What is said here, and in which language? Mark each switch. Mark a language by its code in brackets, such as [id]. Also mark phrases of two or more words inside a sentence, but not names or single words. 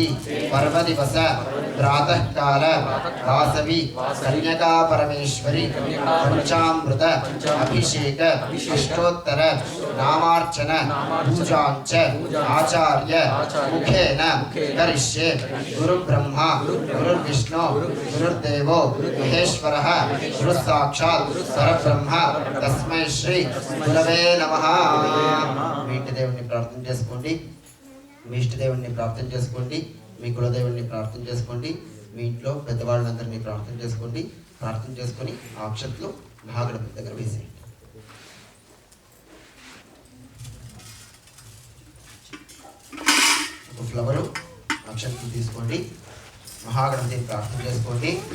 [sa] पर्वदिवस प्रातः काल वासवी कन्यका परमेश्वरी पंचामृत अभिषेक अष्टोत्तर नामार्चन पूजांच आचार्य मुखेन करिष्ये गुरु ब्रह्मा गुरु विष्णु गुरुदेवो महेश्वरः गुरु साक्षात् परब्रह्म तस्मै श्री गुरवे नमः। [te] మీ ఇంటి దేవుణ్ణి ప్రార్థన చేసుకోండి, మీ ఇష్ట దేవుణ్ణి ప్రార్థన చేసుకోండి, మీ కులదేవుణ్ణి ప్రార్థన చేసుకోండి, మీ ఇంట్లో పెద్దవాళ్ళందరినీ ప్రార్థన చేసుకోండి. ప్రార్థన చేసుకొని ఆ అక్షతలు మహాగణపతి దగ్గర వేసేయండి. ఒక ఫ్లవరు అక్షతలు తీసుకోండి, మహాగణపతిని ప్రార్థన చేసుకోండి.